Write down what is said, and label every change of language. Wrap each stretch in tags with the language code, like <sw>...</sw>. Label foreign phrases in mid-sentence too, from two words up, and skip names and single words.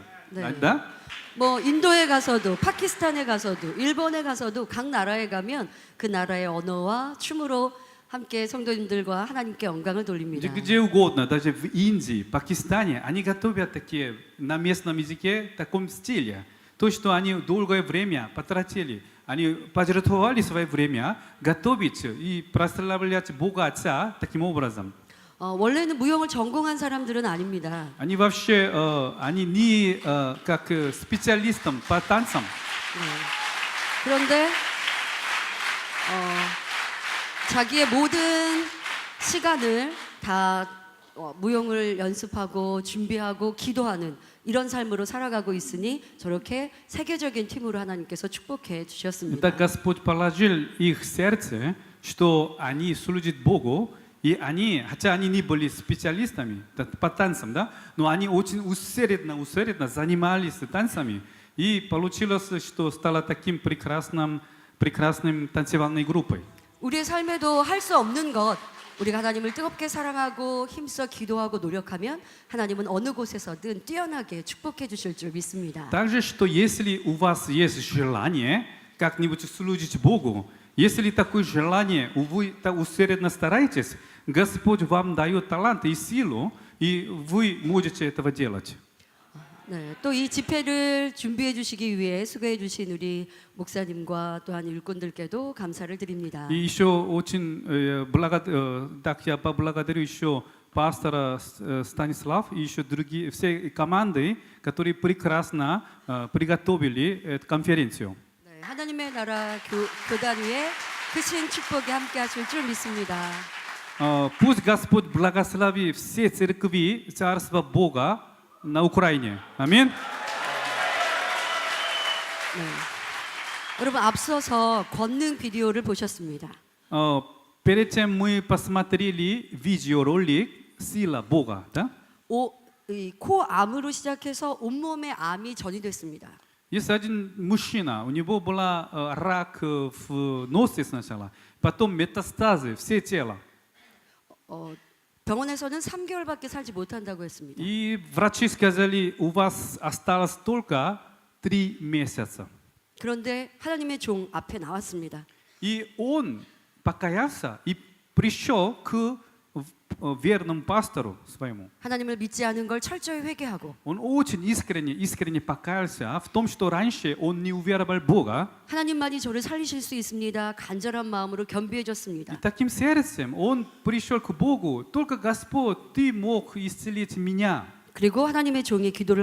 <ko>네.</ko> <ru>Да?</ru> <ko>뭐 인도에 가서도 파키스탄에 가서도 일본에 가서도 각 나라에 가면 그 나라의 언어와 춤으로 함께 성도님들과 하나님께 영광을 돌립니다.</ko> <ru>Где угодно, даже в Индии, Пакистане, они готовят такие на местном языке, в таком стиле. То, что они долгое время потратили, они пожертвовали свое время готовить и прославлять Бога Отца таким образом.</ru> <ko>원래는 무용을 전공한 사람들은 아닙니다.</ko> <ru>Они вообще, они не как специалистам по танцам.</ru> <ko>그런데 자기의 모든 시간을 다 무용을 연습하고 준비하고 기도하는 이런 삶으로 살아가고 있으니 저렇게 세계적인 팀으로 하나님께서 축복해 주셨습니다.</ko> <ru>Это Господь положил их в сердце, что они служат Богу, И они, хотя они не были специалистами по танцам, да, но они очень усердно занимались танцами. И получилось, что стало таким прекрасным танцевальной группой.</ru> <ko>우리의 삶에도 할 수 없는 것, 우리가 하나님을 뜨겁게 사랑하고 힘써 기도하고 노력하면 하나님은 어느 곳에서든 뛰어나게 축복해 주실 줄 믿습니다.</ko> <ru>Также, что если у вас есть желание как-нибудь служить Богу, если такое желание, вы так усердно стараетесь, Господь вам дает талант и силу, и вы можете этого делать.</ru> <ko>네, 또 이 집회를 준비해 주시기 위해 수고해 주신 우리 목사님과 또한 일꾼들께도 감사를 드립니다.</ko> <ru>И еще очень так я поблагодарю еще пастора Станислав и еще другие все команды, которые прекрасно приготовили эту конференцию.</ru> <ko>네, 하나님의 나라 교단 위에 크신 축복이 함께 하실 줄 믿습니다.</ko> <ru>Пусть Господь благослови все церкви Царства Бога на Украине. Аминь.</ru> <ko>네. 여러분 앞서서 권능 비디오를 보셨습니다.</ko> <ru>Перед тем мы посмотрели видеоролик «Сила Бога». Да?</ru> <ko>코 암으로 시작해서 온몸에 암이 전이됐습니다.</ko> <ru>Есть один мужчина, у него была рак в носе сначала, потом метастазы, все тело.</ru> <ko>병원에서는 3개월밖에 살지 못한다고 했습니다.</ko> <ru>И врачи сказали, у вас осталось только 3 месяца.</ru> <ko>그런데 하나님의 종 앞에 나왔습니다.</ko> <ru>И он покаялся и пришел к верному пастору своему.</ru> <ko>하나님을 믿지 않은 걸 철저히 회개하고</ko> <ru>Он очень искренне покаялся в том, что раньше он не уверовал в Бога.</ru> <ko>하나님만이 저를 살리실 수 있습니다. 간절한 마음으로</ko> <ru>И</ru> <ko>겸비해졌습니다.</ko> <ru>таким сердцем он пришел к Богу. Только Господь, Ты мог исцелить меня.</ru> <ko>그리고 하나님의 종의 기도를</ko>